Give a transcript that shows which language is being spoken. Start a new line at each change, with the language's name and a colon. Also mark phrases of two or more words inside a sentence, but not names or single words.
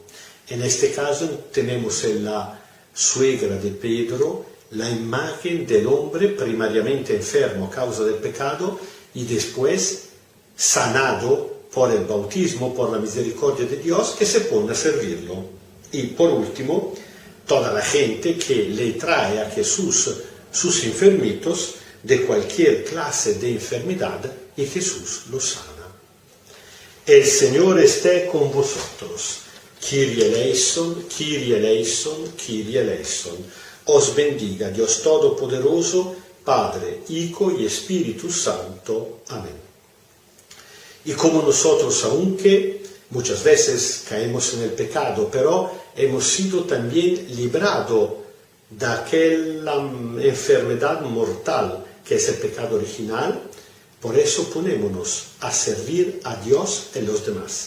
Spanish: En este caso tenemos en la suegra de Pedro la imagen del hombre primariamente enfermo a causa del pecado y después sanado por el bautismo, por la misericordia de Dios, que se pone a servirlo. Y por último, toda la gente que le trae a Jesús sus enfermitos de cualquier clase de enfermedad y Jesús los sana. El Señor esté con vosotros.
Greek: Κύριε ελέησον, Κύριε ελέησον, Κύριε ελέησον.
Spanish: Os bendiga Dios Todopoderoso, Padre, Hijo y Espíritu Santo. Amén. Y como nosotros, aunque muchas veces caemos en el pecado, pero hemos sido también librados de aquella enfermedad mortal que es el pecado original, por eso ponémonos a servir a Dios y a los demás.